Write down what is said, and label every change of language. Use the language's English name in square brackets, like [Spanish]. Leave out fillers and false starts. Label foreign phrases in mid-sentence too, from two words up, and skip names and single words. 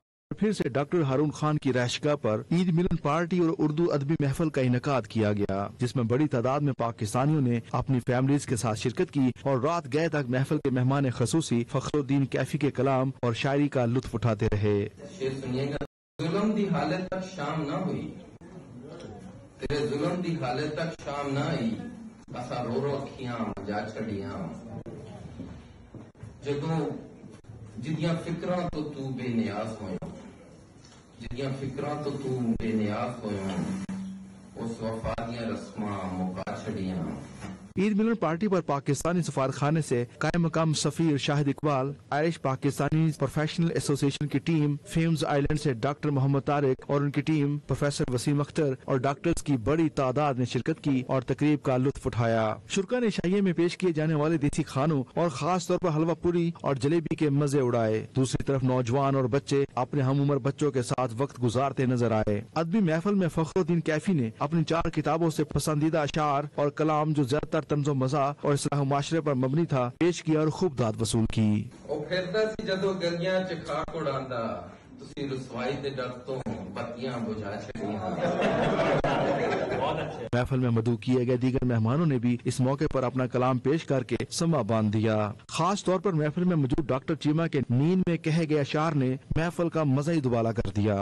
[Urdu] پھر سے ڈاکٹر ہارون خان کی رہائشگاہ پر عید ملن پارٹی اور اردو ادبی محفل کا انعقاد کیا گیا، جس میں بڑی تعداد میں پاکستانیوں نے اپنی فیملیز کے ساتھ شرکت کی اور رات گئے تک محفل کے مہمان خصوصی فخر الدین کیفی کے کلام اور شاعری کا لطف اٹھاتے رہے۔ [Punjabi] ظلم دی حالت تک شام نہ ہوئی، تیرے ظلم دی حالت تک شام نہ آئی، اسا رو رو اکھیاں جا چھڑیاں، جدوں جدیاں فکراں تو بے نیاز ہویا، جدیاں فکراں تو بے نیاز ہویا، اس وفا دیاں رسماں مکا چھڑیاں۔ [Urdu] عید ملن پارٹی پر پاکستانی سفارتخانے سے قائم مقام سفیر شاہد اقبال، آئرش پاکستانی پروفیشنل ایسوسی ایشن کی ٹیم، فیمز آئیلینڈ سے ڈاکٹر محمد طارق اور ان کی ٹیم، پروفیسر وسیم اختر اور ڈاکٹرز کی بڑی تعداد نے شرکت کی اور تقریب کا لطف اٹھایا۔ شرکا نے شائیے میں پیش کیے جانے والے دیسی کھانوں اور خاص طور پر حلوہ پوری اور جلیبی کے مزے اڑائے۔ دوسری طرف نوجوان اور بچے اپنے ہم عمر بچوں کے ساتھ وقت گزارتے نظر آئے۔ ادبی محفل میں فخر الدین کیفی نے اپنی 4 کتابوں سے پسندیدہ اشعار اور کلام جو زیادہ تر طنز و مزاح اور اصلاح معاشرے پر مبنی تھا پیش کیا اور خوب داد وصول کی۔ [Punjabi] او پھردا سی جدوں گلیاں چ خاک اڑاندا، تسی رسوائی دے ڈر تو بتیاں بجھا چھڑیاں۔ [Urdu] محفل میں مدعو کیے گئے دیگر مہمانوں نے بھی اس موقع پر اپنا کلام پیش کر کے سما باندھ دیا۔ خاص طور پر محفل میں موجود ڈاکٹر چیمہ کے نیند میں کہے گئے اشعار نے محفل کا مزہ ہی دوبالا کر دیا۔